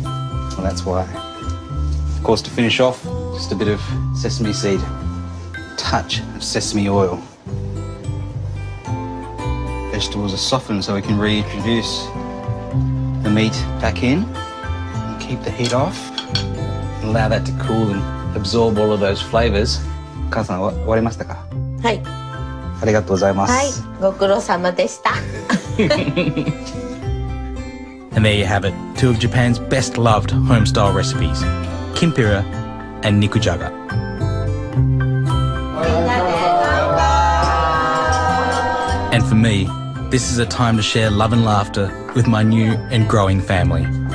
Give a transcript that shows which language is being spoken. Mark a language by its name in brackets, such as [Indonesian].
[English] Well, that's why. Of course, to finish off, just a bit of sesame seed, touch of sesame oil. Vegetables are softened so we can reintroduce the meat back in and keep the heat off and allow that to cool and absorb all of those flavours. [Japanese] 母さん、終わりましたか？はい。ありがとうございます。はい、ご苦労様でした。 [English] And there you have it, 2 of Japan's best loved home-style recipes, kimpira and nikujaga. And for me, this is a time to share love and laughter with my new and growing family.